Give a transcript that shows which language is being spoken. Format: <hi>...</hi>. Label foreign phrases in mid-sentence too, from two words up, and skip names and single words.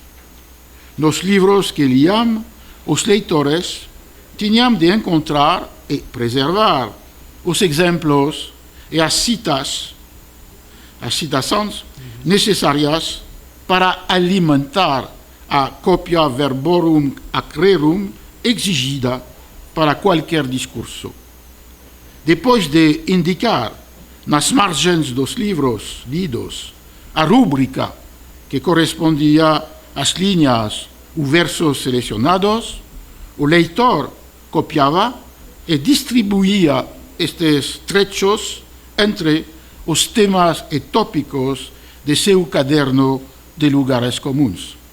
<pt>Nos livros que liam, os leitores tinham de encontrar e preservar os exemplos e as citações necessárias para alimentar a cópia</pt> <la>verborum ac rerum</la> <pt>exigida para qualquer discurso. Depois de indicar nas margens dos livros lidos a rúbrica que correspondia às linhas ou versos selecionados, o leitor copiava e distribuía estes trechos entre os temas e tópicos de seu caderno de lugares comuns.</pt>